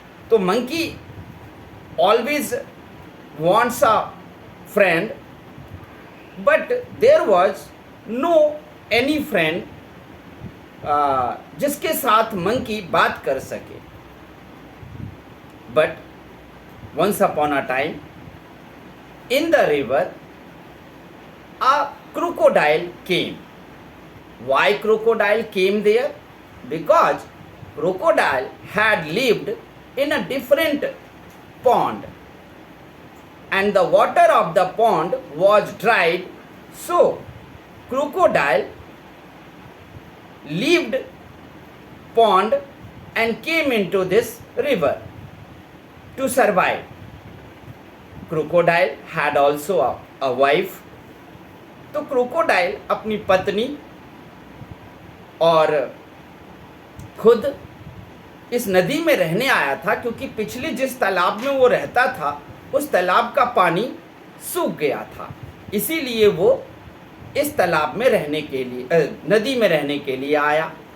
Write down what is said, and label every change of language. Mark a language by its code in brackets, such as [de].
[en] तो monkey always wants a friend, but there was no any friend [hi] जिसके साथ monkey बात कर सके। [en] But once upon a time in the river a crocodile came. Why crocodile came there? Because crocodile had lived in a different pond and the water of the pond was dried, so crocodile left pond and came into this river to survive. Crocodile had also a wife. [hi] तो crocodile अपनी पत्नी और खुद इस नदी में रहने आया था, क्योंकि पिछले जिस तालाब में वो रहता था उस तालाब का पानी सूख गया था। इसीलिए वो इस तालाब में रहने के लिए, नदी में रहने के लिए आया।